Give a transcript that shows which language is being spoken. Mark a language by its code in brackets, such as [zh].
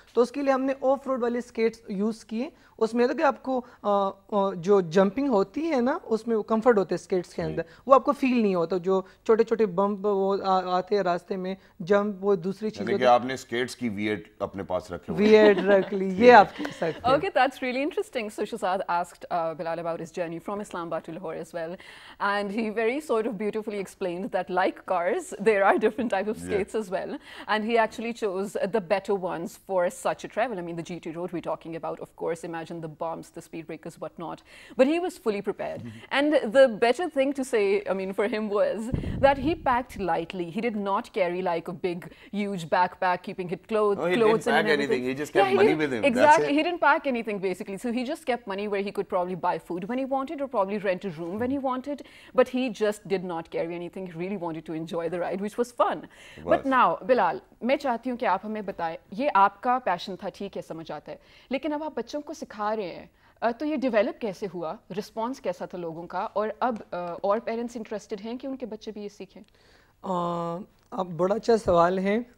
[ur] تو اس کے لیے ہم نے آف روڈ والے اسکیٹس یوز کیے. اس میں تو کہ آپ کو جو جمپنگ ہوتی ہے نا, اس میں وہ کمفرٹ ہوتے ہیں اسکیٹس کے اندر, وہ آپ کو فیل نہیں ہوتا. جو چھوٹے چھوٹے بمپ وہ آتے ہیں راستے میں, جمپ وہ دوسری چیز ہوتی ہے. آپ نے اسکیٹس کی V8 اپنے پاس رکھے ہوئے, V8 رکھ لی, یہ آپ کہہ سکتے ہیں. [en] Okay, that's really interesting. So Shahzad asked Bilal about his journey from Islamabad to Lahore as well, and he very sort of beautifully explained that like cars, there are different types of skates as well, and he actually chose the better ones for such a travel. I mean, the GT road we're talking about, of course, imagine the bumps, the speed breakers, whatnot. But he was fully prepared. And the better thing to say, I mean, for him was that he packed lightly. He did not carry like a big, huge backpack, keeping his clothes he didn't pack anything. He just kept money with him. Exactly. He didn't pack anything basically. So he just kept money where he could probably buy food when he wanted, or probably rent a room when he wanted. But he just did not carry anything. He really wanted to enjoy the ride, which was fun. But now, [ur] Bilal, میں چاہتی ہوں کہ آپ ہمیں بتائیں, یہ آپ کا پیشن تھا, ٹھیک ہے, سمجھ آتا ہے, لیکن اب آپ بچوں کو سکھا رہے ہیں, تو یہ ڈیولپ کیسے ہوا, رسپانس کیسا تھا لوگوں کا, اور اب اور پیرنٹس انٹرسٹڈ ہیں کہ ان کے بچے بھی یہ سیکھیں؟ اب بڑا اچھا سوال ہے.